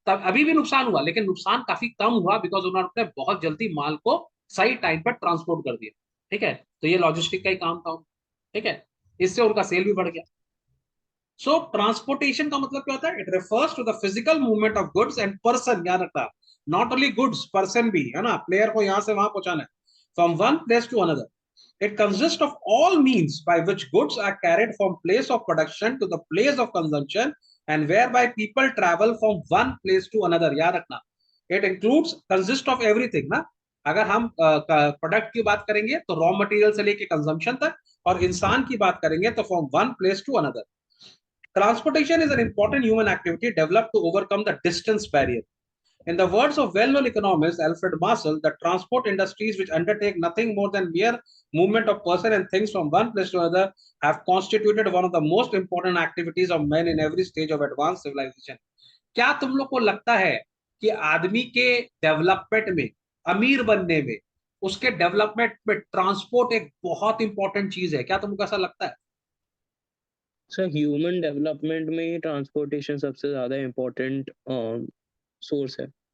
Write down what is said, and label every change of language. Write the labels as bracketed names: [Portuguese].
[Hindi] तब अभी भी नुकसान हुआ, लेकिन नुकसान काफी कम हुआ, बिकॉज उन्होंने बहुत जल्दी माल को सही टाइम पर ट्रांसपोर्ट कर दिया, ठीक है। तो ये लॉजिस्टिक का ही काम था, ठीक है। इससे उनका सेल भी बढ़ गया। सो ट्रांसपोर्टेशन का मतलब क्या होता है, [English] it refers to the physical movement of goods and person, [Hindi] याद रखना, [English] not only goods, [Hindi] पर्सन भी है ना, प्लेयर को यहां से वहां पहुंचाना है, [English] From one place to another. It consists of all means by which goods are carried from place of production to the place of consumption and whereby people travel from one place to another. [Hindi] याद रखना, [English] it includes consist of everything [Hindi] ना। अगर हम product की बात करेंगे तो raw material से लेके कंजम्पशन तक, और इंसान की बात करेंगे तो [English] From one place to another. Transportation is an important human activity developed to overcome the distance barrier. In the words of well-known economist Alfred Marshall, the transport industries, which undertake nothing more than mere movement of person and things from one place to another, have constituted one of the most important activities of men in every stage of advanced civilization. [Hindi] क्या तुम लोग को लगता है कि आदमी के development में, अमीर बनने में, उसके डेवलपमेंट में ट्रांसपोर्ट एक बहुत इंपॉर्टेंट चीज है? क्या तुमको ऐसा लगता है? सर ह्यूमन डेवलपमेंट में ही ट्रांसपोर्टेशन सबसे ज़्यादा इम्पोर्टेंट सोर्स है।